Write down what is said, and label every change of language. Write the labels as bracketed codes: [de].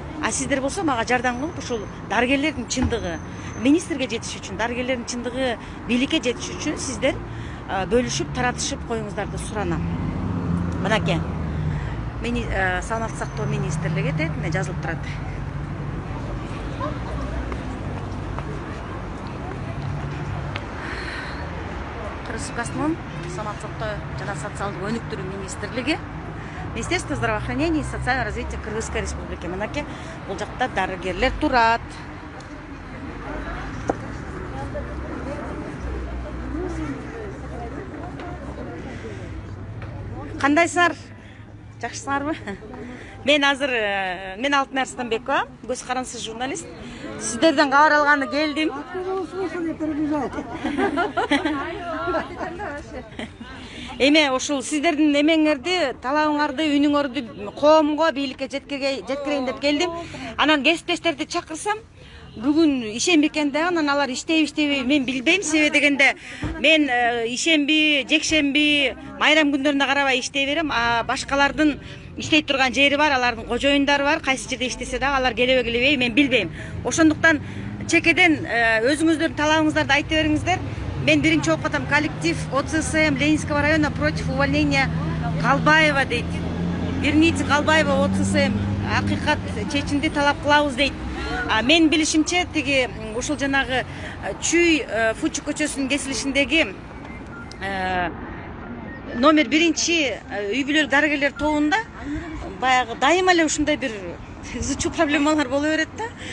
[ky] А сиздер болсо мага жардам кылып, ушул дарыгерлердин чындыгы министрге жетиш үчүн, дарыгерлердин чындыгы бийликке жетиш үчүн сиздер бөлүшүп, таратышып коюңуздарды суранам. Мынакей. Саламаттык сактоо министрлиги тетине жазылып турат. Республикасынын саламаттык сактоо жана социалдык өнүктүрүү министрлиги [ru] Министерство здравоохранения и социального развития Кыргызской республики. [ky] Мынакей бул жакта дарыгерлер турат. Кандайсыңар? Жакшысыңарбы? Мен азыр мен Алтын Арстанбекова, көз карансыз журналист. Сиздерден кабар алганы келдим. Эме ушул сиздердин эмеңерди, талабыңарды, үнүңөрдү коомго, бийликке жеткирейин деп келдим. Анан кесиптештерди чакырсам, бүгүн ишенби экен да, анан алар иштейби, мен билбейм. Себеби дегенде мен ишенби, жекшемби, майрам күндөрүндө карабай иштей берем. Башкалардын иштей турган жери бар, алардын кожоюндары бар. Кайсы жерде иштесе дагы алар келебей, мен билбейм. Ошондуктан чекеден өзүңүздөрдүн талабыңыздарды айта бериңиздер. Мен биринчи окуп атам, [ru] коллектив ОЦСМ Ленинского района против увольнения Калбаева [ky] дейт. [ru] Верните Калбаева ОЦСМ, [ky] акыйкат чечимди талап кылабыз дейт. Мен билишимче тиги ушул жанагы Чүй Фучу көчөсүнүн кесилишиндеги номер 1 үй бүлөлүк дарыгерлер тобунда баягы дайыма эле ушундай бир изучуу проблемалар боло берет да.